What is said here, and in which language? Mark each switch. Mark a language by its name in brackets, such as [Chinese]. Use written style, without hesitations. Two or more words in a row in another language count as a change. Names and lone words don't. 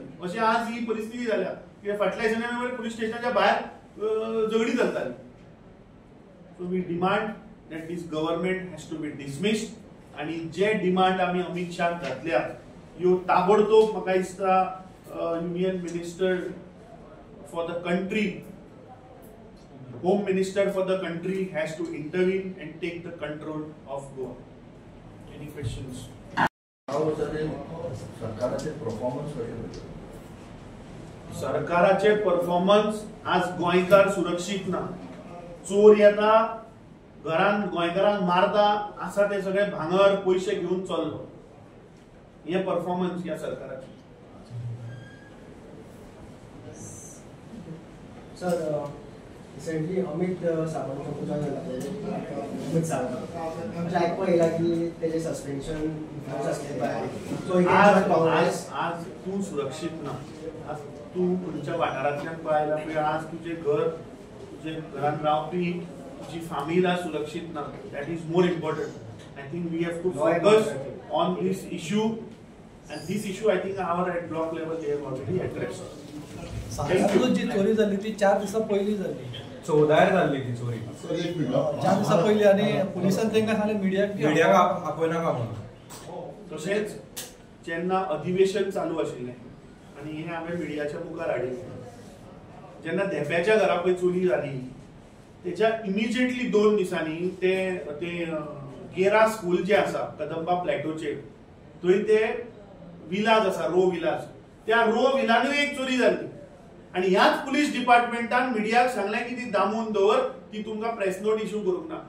[Konkani] अशी आज ही परिस्थिती जाल्या. कित्याक फाटल्या दिसांनी पुलीस स्टेशनाच्या भायर झगडी चलताली. [English] So we demand that this government has to be dismissed. [Konkani] आणि जे डिमांड आमी अमित शाह घातल्या ह्यो ताबडतोब म्हाका दिसता [English] Union Minister for the Country, Home Minister for the Country has to intervene and take the control of Goa. Any questions? [Konkani] सरकाराचे परफॉर्मन्स आज गोंयकार सुरक्षीत ना. चोर येता, घरान गोंयकारांक मारता, आसा ते सगळे भांगर पयशे घेऊन चल्लो. हे परफॉर्मन्स या सरकाराचे. [Marathi] सर, रिसेंटली अमित सावंतचा पुतळा झाला अमित सावंत म्हणजे ऐकून येईल की त्याचे सस्पेन्शन असले काँग्रेस [Konkani] आज तू सुरक्षित ना. आज तू तुमच्या वाठारांतल्यान पळयला पळय आज तुझे घर तुझे घरान रावपी तुझी फामीला सुरक्षित ना. [English] That is more important. I think we have to focus on this issue and this issue I think our at block level they have already addressed. [Marathi] सांगलीतून जी चोरी झाली ती 4 दिवसा पहिली झाली. 14 झाली ती चोरी. 4 दिवसा पहिली आणि पोलिसांनी त्यांना सांगले मीडियाक [Konkani] आपयनाका म्हणून. तशेंच जेन्ना अधिवेशन चालू आशिल्लें आनी हे हांवें मिडियाच्या मुखार हाडिल्लें, जेन्ना धेप्याच्या घरा पळय चोरी जाली तेच्या इमिजिएटली 2 दिसांनी ते गेरा स्कूल जे आसा कदंबा प्लॅटोचेर थंय ते विलाज आसा रो विलाज, त्या रो विलानूय एक चोरी जाली आणि ह्याच पुलीस डिपार्टमेंटान मिडियाक सांगलें की ती दामून दवर, ती तुमकां [English] press note issue [Konkani] करूंक ना.